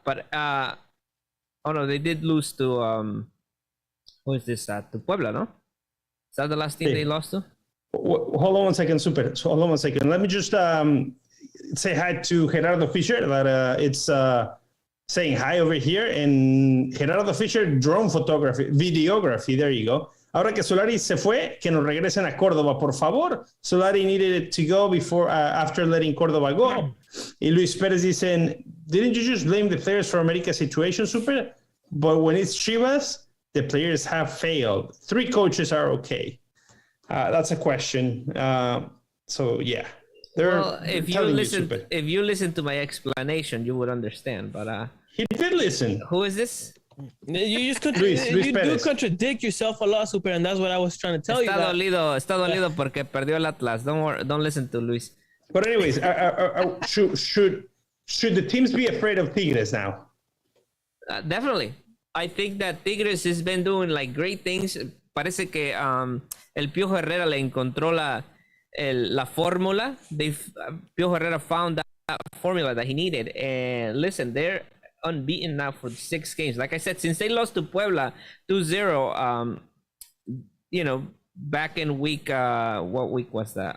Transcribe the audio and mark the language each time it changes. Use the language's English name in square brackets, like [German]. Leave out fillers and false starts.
[English] But they did lose to who is this? To Puebla, no? Is that the last team they lost to? Hold on one second, Super. So hold on one second. Let me just say hi to Gerardo Fischer that it's saying hi over here. And Gerardo Fischer, drone photography, videography. There you go. [Spanish] Ahora que Solari se fue, que nos regresen a Córdoba, por favor. [English] Solari needed it to go before, after letting Córdoba go. Y Luis Pérez dicen, didn't you just blame the players for América's situation, Super? But when it's Chivas, the players have failed. 3 coaches are okay. That's a question. So yeah. Well, if you listen to my explanation, you would understand. But he did listen. Who is this? You just you do contradict yourself a lot, Super, and that's what I was trying to tell you. [Spanish] Está dolido porque perdió el Atlas. [English] Don't listen to Luis. But anyways, should the teams be afraid of Tigres now? Definitely. I think that Tigres has been doing like great things. [Spanish] Parece que el Piojo Herrera le encontró la fórmula. [English] Piojo Herrera found that formula that he needed. And listen, they're unbeaten now for 6 games. Like I said, since they lost to Puebla 2-0, back in week, what week was that?